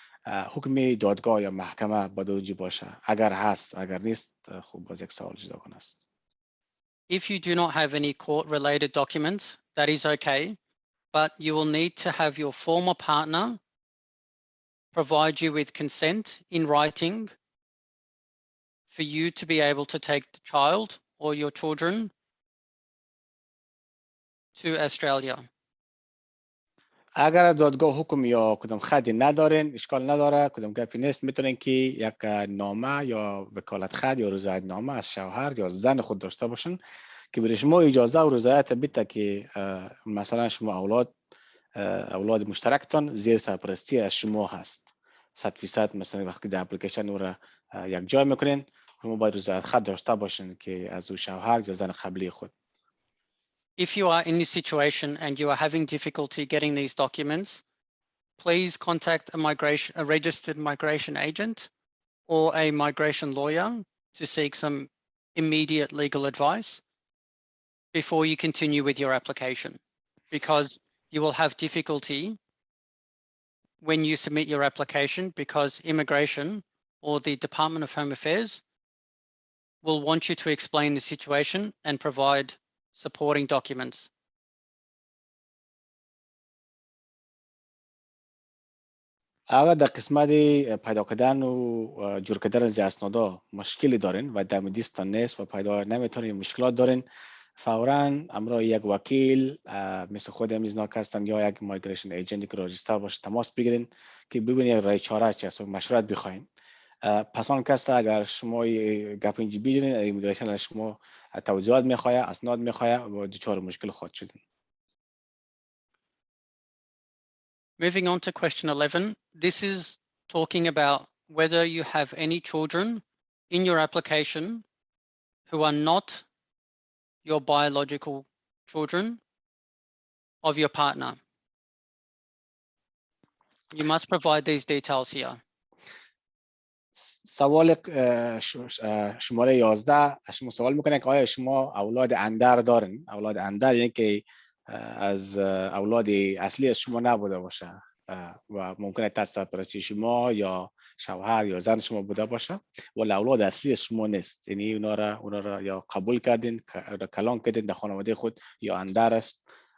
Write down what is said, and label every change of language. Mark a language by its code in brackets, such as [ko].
[fa] حکم دادگاه یا محکمه باید اونجا باشه، اگر هست اگر نیست خوب باز یک سوال جداگانه است. [en] If you do not have any court related documents, that is okay. But you will need to have your former partner provide you with consent in writing for you to be able to take the child or your children to Australia. [fa] اگر دادگاه حکم یا کدام خطی ندارین اشکال نداره، کدام گپی نیست، میتونین که یک نامه یا وکالت خط یا رضایت نامه از شوهر یا زن خود داشته باشین که برای شما اجازه و رضایت بده که مثلا شما اولاد مشترکتان زیر سرپرستی از شما هست 100% مثلا وقتی در اپلیکیشن او را یک جای میکنین شما باید رضایت خط داشته باشین که از او شوهر یا زن قبلی خود. [en] If you are in this situation and you are having difficulty getting these documents, please contact a registered migration agent or a migration lawyer to seek some immediate legal advice before you continue with your application, because you will have difficulty when you submit your application because immigration or the Department of Home Affairs will want you to explain the situation and provide supporting documents. [fa] اگر در قسمت پیدا کردن و جور کردن از اسنادا مشکلی دارین و دم دیستان نیست و پیدا نمیتونین مشکلات دارین فوراً همراه یک وکیل مثل خود امیزناک هستن یا یک مایگریشن ایجنتی که راجستر باشه تماس بگیرین که ببینید یک راه چاره چی است و مشورت بخواین. پس آن کس اگر شما گپ اینجی بگیرین امیگریشن شما توضیحات میخواه اسناد میخواه و دچار مشکل خود شدین. [en] Moving on to question 11, this is talking about whether you have any children in your application who are not your biological children of your partner. You must provide these details here. [fa] سوال شماره 11 شما سوال میکنه که آیا شما اولاد اندر دارین؟ اولاد اندر یعنی که از اولاد اصلی از شما نبوده باشه و ممکنه تحت سرپرستی شما یا شوهر یا زن شما بوده باشه ولی اولاد اصلی از شما نیست، یعنی اونا را یا قبول کردین کلان کردین در خانواده خود یا اندر است.